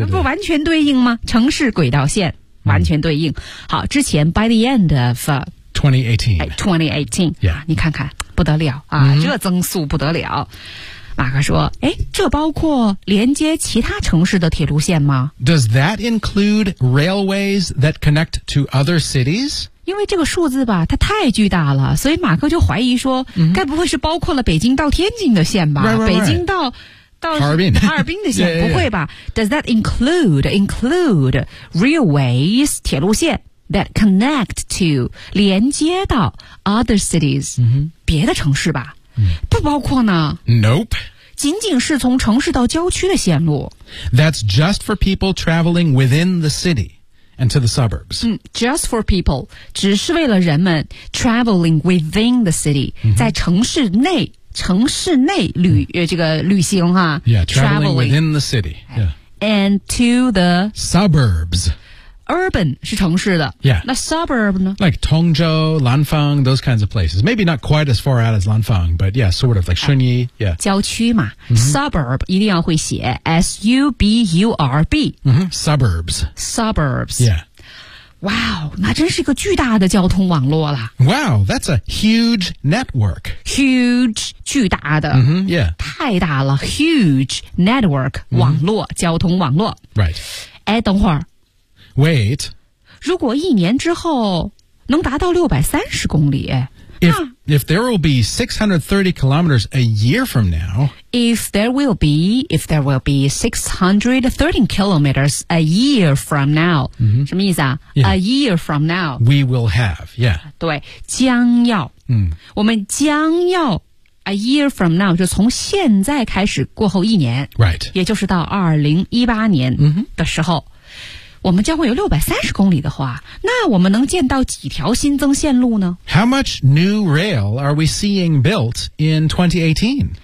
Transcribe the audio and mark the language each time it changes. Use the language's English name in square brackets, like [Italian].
[Chinese] 不完全对应吗城市轨道线。完全对应。Mm. 好之前 [English] by the end of 2018. Yeah. [Chinese] 你看看不得了啊、mm-hmm. 这增速不得了。马克说诶这包括连接其他城市的铁路线吗 [English] Does that include railways that connect to other cities? [Chinese] 因为这个数字吧它太巨大了所以马克就怀疑说、mm-hmm. 该不会是包括了北京到天津的线吧 [English] right. [Chinese] 北京到哈尔滨的线 [English] yeah. [Chinese] 不会吧 [English] Does that include railways, [Chinese] 铁路线 [English] that connect to, [Chinese] 连接到 [English] other cities,、 mm-hmm. [Chinese] 别的城市吧不包括呢 [English] Nope [Chinese] 仅仅是从城市到郊区的线路 [English] That's just for people traveling within the city and to the suburbs、嗯、Just for people [Chinese] 只是为了人们 [English] traveling within the city、 mm-hmm. [Chinese] 在城市内旅、mm-hmm. 这个旅行、啊、 [English] Yeah, traveling within the city、yeah. And to the Suburbs [Chinese] urban 是城市的 [English] Yeah. [Chinese] 那 suburb 呢 [English] Like Tongzhou, Lanfang, those kinds of places. Maybe not quite as far out as Lanfang, but yeah, sort of like Shunyi. Yeah. [Chinese] 郊区嘛、mm-hmm. Suburb 一定要会写 S-U-B-U-R-B、 [English] mm-hmm. Suburbs. Suburbs. Yeah. [Chinese] Wow, 那真是一个巨大的交通网络了。 [English] Wow, that's a huge network. Huge, [Chinese] 巨大的。 [English] Mm-hmm, yeah. [Chinese] 太大了 [English] huge network, [Chinese] 网络、mm-hmm. 交通网络。 [English] Right. [Chinese] 哎，等会儿。 [English] Wait. [Chinese] 如果一年之后能达到630公里 [English] If there will be 630 kilometers a year from now. If there will be 630 kilometers a year from now.、 Mm-hmm. [Chinese] 什么意思啊、 [English] yeah. A year from now. We will have, yeah. [Chinese] 对将要、 mm. 我们将要 [English] a year from now, [Chinese] 就从现在开始过后一年。 [English] Right. [Chinese] 也就是到2018年的时候、 mm-hmm. 我们将会有630公里的话那我们能建到几条新增线路呢 [English] How much new rail are we seeing built in 2018?